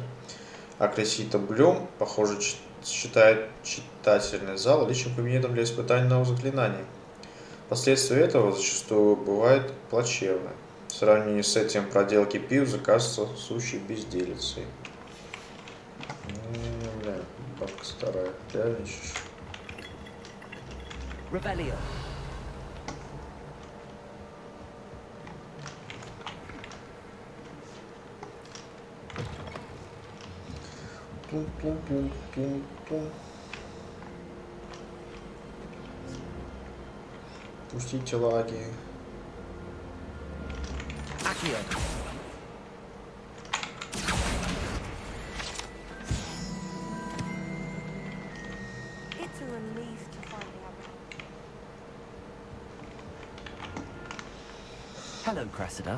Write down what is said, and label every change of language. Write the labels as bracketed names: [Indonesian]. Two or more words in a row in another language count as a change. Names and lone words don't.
[Russian] А Крисита Блюм, похоже, считает читательный зал личным кабинетом для испытания новых заклинаний. Последствия этого зачастую бывают плачевны. В сравнении с этим проделки Пивза кажутся сущей безделицей. Бля, бабка старая, реальничаешь. Revelio. Тум-тум-тум-тум-тум. Пустите лаги. Accio. [English] It's a relief to find out. Hello, Cressida.